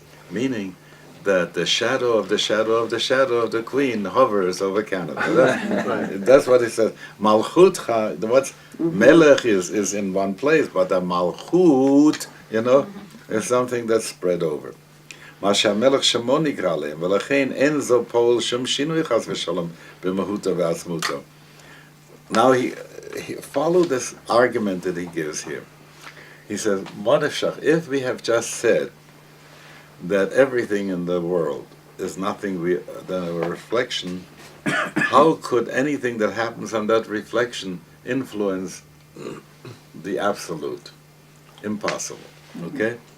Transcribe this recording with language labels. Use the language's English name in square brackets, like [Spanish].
[English] Meaning that the shadow of the shadow of the shadow of the Queen hovers over Canada. That's what it says. Malchut, what's Melech is in one place, but the Malchut, you know, is something that's spread over. [Hebrew] מה שהמלך שמו נקרא להם, ולכן אין זו פועל שום שינוי חס ושלום במהותו ועצמותו. [English] Now he follow this argument that he gives here. He says, what if we have just said that everything in the world is nothing than a reflection, how could anything that happens on that reflection influence the absolute? Impossible. Okay?